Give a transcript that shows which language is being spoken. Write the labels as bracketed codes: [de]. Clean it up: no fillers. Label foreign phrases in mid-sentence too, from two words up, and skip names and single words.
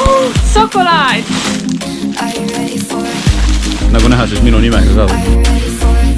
[et] Šokolaad! [en] are you ready for it? [et] Nagu näha, siis minu nimega ka. [en] Are you ready for it?